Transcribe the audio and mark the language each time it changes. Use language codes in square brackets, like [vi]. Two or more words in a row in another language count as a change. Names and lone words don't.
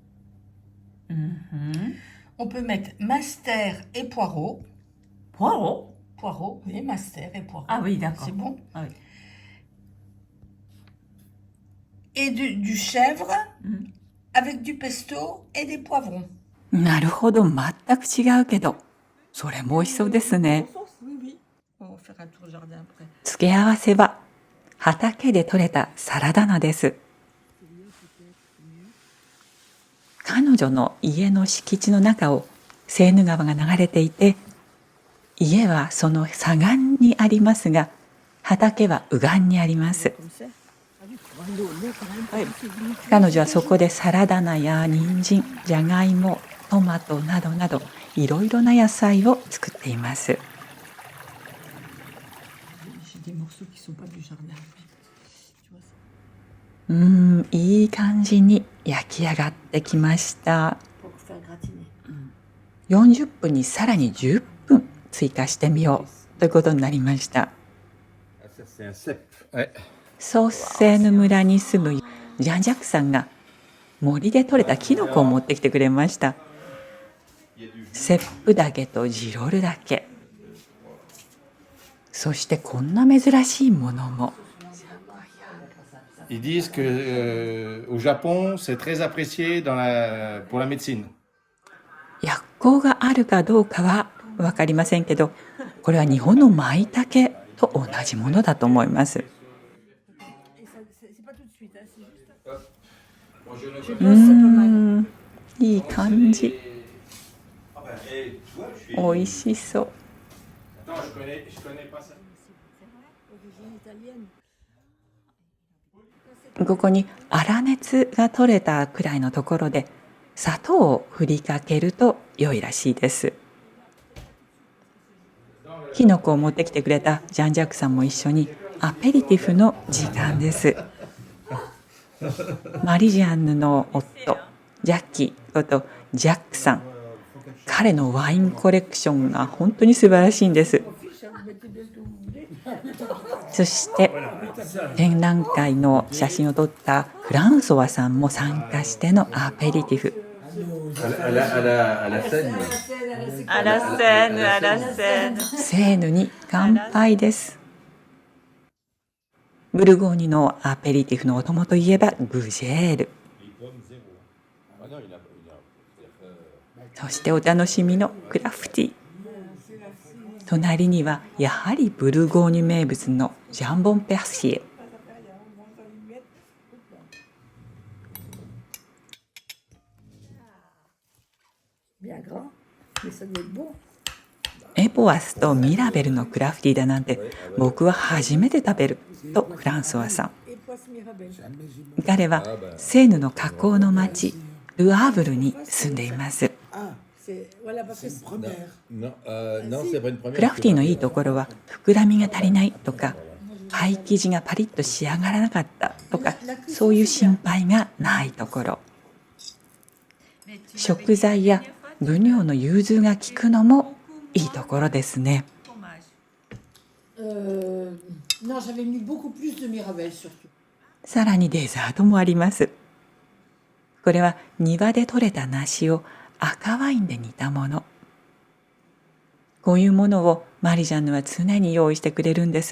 [fr] On peut mettre master et poireau. Poireau. Poireau, oui, master et poireau. Ah oui, d'accord. C'est bon. Ah oui. Et du chèvre avec du pesto et des poivrons. [ja] なるほど、全く違うけど、それも美味しそうですね。 [fr] Oui, oui. On va faire un tour jardin après. [ja] 付け合わせは畑で採れたサラダ菜です。彼女の家の敷地の中をセーヌ川が流れていて、家はその左岸にありますが、畑は右岸にあります。 [fr] Comme ça. Ah oui, pour avoir l'eau quand même. [ja] 彼女はそこでサラダ菜や人参、じゃがいも、トマトなどなどいろいろな野菜を作っています。 [fr] J'ai des morceaux qui sont pas du jardin. Tu vois ça? [ja] いい感じに焼き上がってきました。 [fr] Pour faire gratiner. [ja] 40 分にさらに10分追加してみようということになりました。 [fr] Ça, c'est un cèpe. Ouais. [ja] ソーセーヌ村に住むジャンジャックさんが森で採れたキノコを持ってきてくれました。セップダケとジロルダケ、そしてこんな珍しいものも。 [fr] Ils disent que au Japon, c'est très apprécié pour la médecine. [ja] 薬効があるかどうかは分かりませんけど、これは日本の舞茸と同じものだと思います。 [fr] Et ça, c'est pas tout de suite, hein, c'est juste. Bon, je Je pense que c'est pas mal. [ja] いい感じ。 [fr] Ah ben, tu vois, je suis... [ja] 美味しそう。 [fr] Attends, je connais pas ça. Origine italienne. [ja] ここに粗熱が取れたくらいのところで砂糖を振りかけると良いらしいです。キノコを持ってきてくれたジャンジャックさんも一緒にアペリティフの時間です。マリジアンヌの夫ジャッキーことジャックさん、彼のワインコレクションが本当に素晴らしいんです。そして展覧会の写真を撮ったフランソワさんも参加してのアペリティフ。 [fr] À la scène. À la scène, à la scène. [ja] セーヌに乾杯です。ブルゴーニュのアペリティフのお供といえばグジェール。そしてお楽しみのクラフティ。隣にはやはりブルゴーニュ名物のジャンボンペアシエ。 [fr] Bien gras, mais ça doit être bon. [ja] エポワスとミラベルのクラフティだなんて僕は初めて食べるとフランソワさん。 [fr] Et poisse Mirabelle. [ja] 彼はセーヌの河口の町ルアーブルに住んでいます。 [fr] Ah, c'est voilà parce que c'est première. Non, non, c'est pas une première. [ja] クラフティのいいところは膨らみが足りないとかパイ生地がパリッと仕上がらなかったとかそういう心配がないところ。食材や分量の融通が利くのもいいところですね。 [fr] Non, j'avais mis beaucoup plus de Mirabelle surtout. [ja] さらにデザートもあります。これは庭で採れた梨を赤ワインで煮たもの。こういうものをマリジャンヌは常に用意してくれるんです。